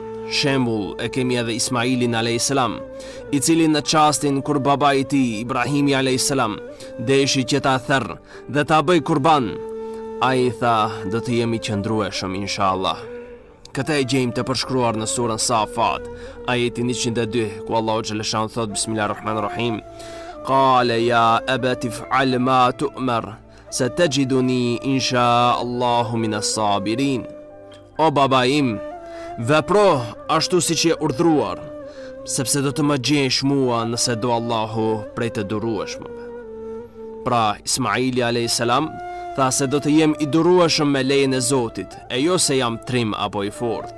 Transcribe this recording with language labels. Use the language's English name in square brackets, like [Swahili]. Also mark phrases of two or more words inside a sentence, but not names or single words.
[Albanian] Shembull e kemi edhe Ismailin a.s., I cili në çastin kur babai I tij Ibrahimi a.s. deshi që ta therr dhe ta bëj kurban, ai tha do të jemi qëndrueshëm inshallah. Këtë e gjejmë të përshkruar në surën Safat, ajeti 102, ku Allahu Gjeleshan thot Bismillahirrahmanirrahim, [Arabic] قال يا أبت افعل ما تؤمر ستجدني إن شاء الله من الصابرين. [Albanian] O baba im, vepro ashtu siç je urdhruar, sepse do të më gjesh mua nëse do Allahu prej të durueshmëve. Pra, Ismaili a.s. tha se do të jem I durueshëm me lejen e Zotit, e jo se jam trim apo I fortë.